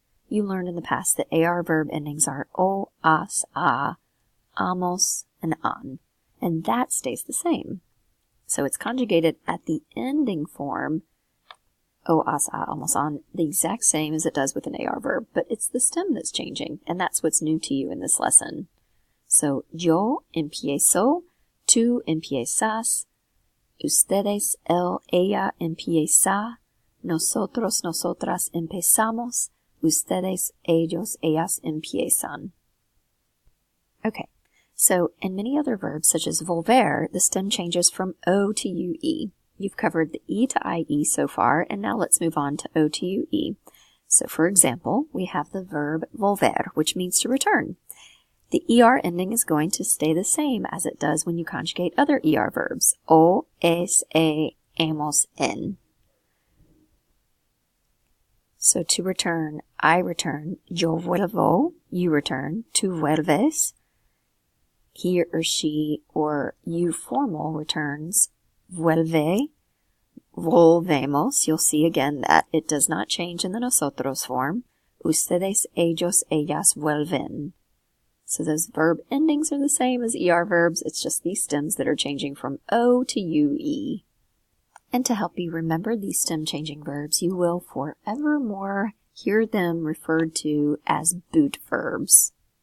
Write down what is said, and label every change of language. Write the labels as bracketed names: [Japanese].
[English] You learned in the past that AR verb endings are o, as, a, amos, and an, and that stays the same. So it's conjugated at the ending form, o, as, a, amos, an, the exact same as it does with an AR verb, but it's the stem that's changing, and that's what's new to you in this lesson. [Spanish] So, yo empiezo, tú empiezas, ustedes, él, ella empieza, nosotros, nosotras empezamos, ustedes, ellos, ellas empiezan. [English] Okay, so in many other verbs such as volver, the stem changes from O to UE. You've covered the E to IE so far, and now let's move on to O to UE. So for example, we have the verb volver, which means to return. The ER ending is going to stay the same as it does when you conjugate other ER verbs. [Spanish] O, es, hemos, en. [English] So to return, I return, [Spanish] yo vuelvo, [English] you return, [Spanish] tú vuelves. [English] He or she or you formal returns, [Spanish] vuelve, volvemos. [English] You'll see again that it does not change in the nosotros form. [Spanish] Ustedes, ellos, ellas vuelven. [English] So those verb endings are the same as ER verbs, it's just these stems that are changing from O to UE. And to help you remember these stem changing verbs, you will forevermore hear them referred to as boot verbs.